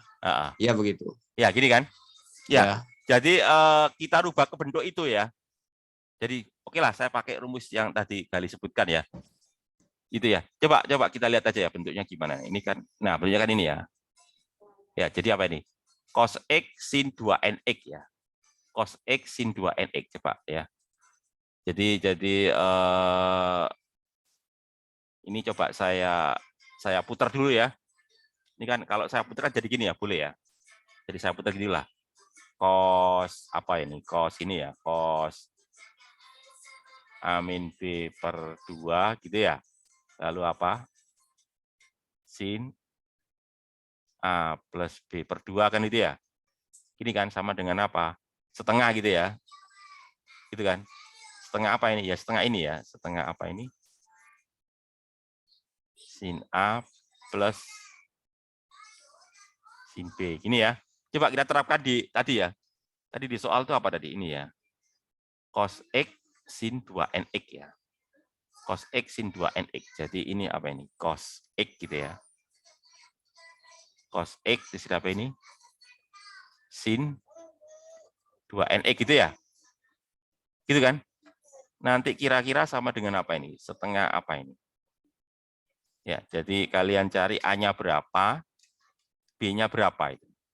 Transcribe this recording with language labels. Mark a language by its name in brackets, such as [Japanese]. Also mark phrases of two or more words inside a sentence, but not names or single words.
[Indonesian] Iya begitu. Ya gini kan. Ya. Jadi kita rubah ke bentuk itu ya. Jadi oke lah, saya pakai rumus yang tadi Gali sebutkan ya. Itu ya. Coba kita lihat aja ya bentuknya gimana. Ini kan, nah bentuknya kan ini ya. Ya, jadi apa ini? Cos X sin 2nx ya. Cos X sin 2nx coba ya. Jadi ini coba saya putar dulu ya. Ini kan kalau saya putar kan jadi gini ya, boleh ya. Jadi saya putar gini lah. Cos apa ini? Cos ini ya, cos A min B per 2 gitu ya. Lalu apa? Sin A plus B per 2 kan itu ya. Ini kan sama dengan apa? Setengah gitu ya. Gitu kan. Setengah apa ini? Ya setengah ini ya. Setengah apa ini? Sin A plus sin B. Gini ya. Coba kita terapkan di tadi ya. Tadi di soal itu apa tadi? Ini ya. Cos X sin 2nx ya. Cos X sin 2nx. Jadi ini apa ini? Cos X gitu ya. Cos X di sini apa ini? Sin 2nx gitu ya. Gitu kan? Nanti kira-kira sama dengan apa ini? Setengah apa ini? Ya, jadi kalian cari A-nya berapa, B-nya berapa itu.